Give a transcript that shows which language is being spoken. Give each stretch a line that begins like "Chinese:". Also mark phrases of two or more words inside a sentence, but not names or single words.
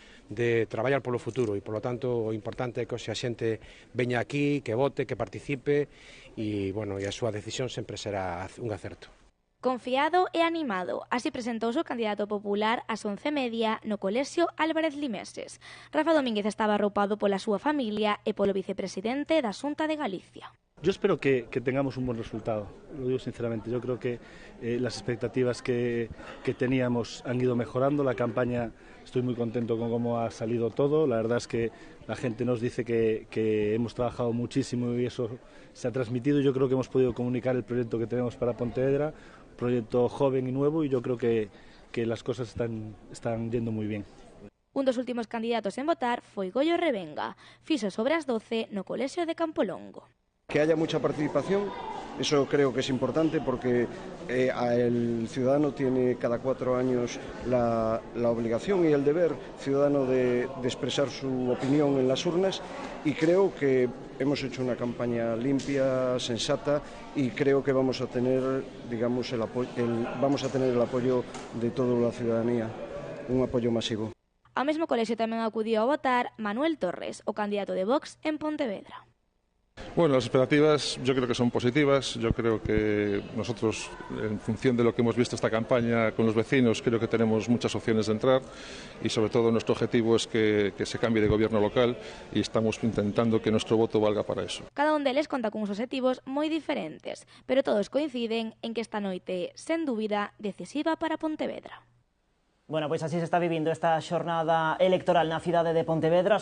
Galician: de traballar polo futuro e, polo tanto, o importante é que a xente veña aquí, que vote, que participe e, bueno, e a súa decisión sempre será un acerto. Confiado e animado, así presentouse o candidato popular ás 11:30 no Colexio Álvarez Limeses. Rafa Domínguez estaba arroupado pola súa familia e polo vicepresidente da Xunta de Galicia.
Spanish: Yo espero que tengamos un buen resultado, lo digo sinceramente. Yo creo que las expectativas que teníamos han ido mejorando. La campaña, estoy muy contento con cómo ha salido todo. La verdad es que la gente nos dice que hemos trabajado muchísimo y eso se ha transmitido. Yo creo que hemos podido comunicar el proyecto que tenemos para Pontevedra, proyecto joven y nuevo, y yo creo que las cosas están yendo muy bien.
Galician: Un dos últimos candidatos en votar foi Goyo Revenga. Fixo sobre as 12 no Colexio de Campolongo.
Spanish: Que haya mucha participación, eso creo que es importante porque el ciudadano tiene cada 4 años la obligación y el deber ciudadano de expresar su opinión en las urnas, y creo que hemos hecho una campaña limpia, sensata, y creo que vamos a tener, digamos, el apoyo de toda la ciudadanía, un apoyo masivo.
Galician: Ao mesmo colexio tamén acudiu a votar Manuel Torres, o candidato de Vox en Pontevedra.
Spanish: Bueno, las expectativas yo creo que son positivas. Yo creo que nosotros, en función de lo que hemos visto esta campaña con los vecinos, creo que tenemos muchas opciones de entrar, y sobre todo nuestro objetivo es que se cambie de gobierno local, y estamos intentando que nuestro voto valga para eso.
Galician: Cada un deles conta con uns obxectivos moi diferentes, pero todos coinciden en que esta noite, sen dúbida, decisiva para Pontevedra. Bueno, pois así se está vivindo esta xornada electoral na cidade de Pontevedra.